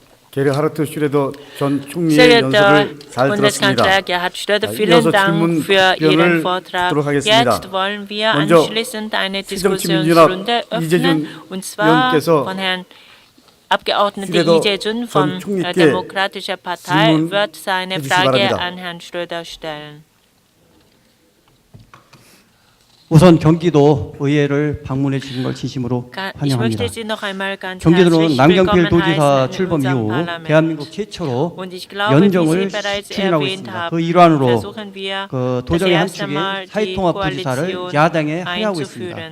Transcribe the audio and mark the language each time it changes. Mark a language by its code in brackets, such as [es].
[ko] 게르하르트 슈레더 전 총리의 연설을 잘 들었습니다. 이어서 질문 답변을 듣도록 하겠습니다. 먼저 새정치민주연합 이재준 의원께서 [de] Abgeordnete Ije준 von Demokratischer Partei wird seine Frage an Herrn Schröder stellen. [ko] 우선 경기도 의회를 방문해 주신 걸 진심으로 환영합니다. 경기도는 남경필 도지사 출범 이후 대한민국 최초로 연정을 추진하고 있습니다. 그 일환으로 도정의 한 축이 사회통합도지사를 야당에 하야하고 있습니다.